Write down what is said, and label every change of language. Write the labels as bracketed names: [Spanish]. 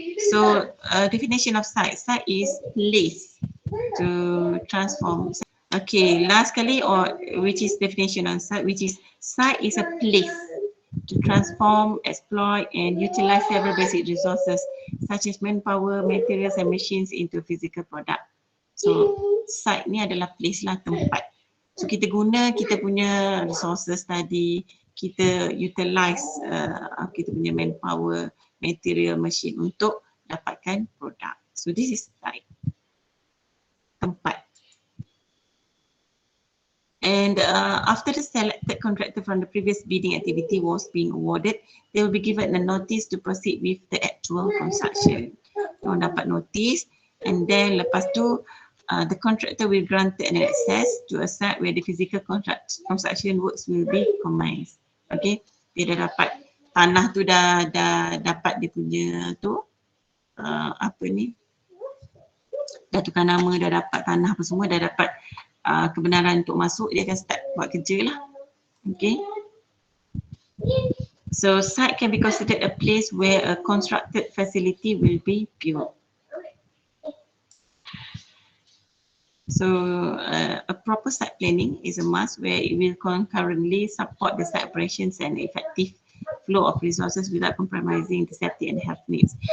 [English] So definition of site. Site is place to transform. Okay, [Malay] last kali, [English] or which is definition on site, which is site is a place to transform, exploit, and utilize several basic resources such as manpower, materials, and machines into physical product. [Malay] So site ni adalah place lah, tempat. So kita guna kita punya resources tadi, kita utilize kita punya manpower, material, machine untuk dapatkan produk. [English] So this is site, tempat. And after the selected contractor from the previous bidding activity was being awarded, they will be given a notice to proceed with the actual construction. [Malay] Orang dapat notice, [English] and then [Malay] lepas tu [English] the contractor will grant an access to a site where the physical construction works will be commenced. [Malay] Okay, dia dah dapat tanah tu, dah dapat dia punya tu apa ni, dah tukar nama, dah dapat tanah apa semua, dah dapat kebenaran untuk masuk, dia akan start buat kerja lah. [English] Okay, so site can be considered a place where a constructed facility will be built. So a proper site planning is a must, where it will concurrently support the site operations and effective flow of resources without compromising the safety and health needs.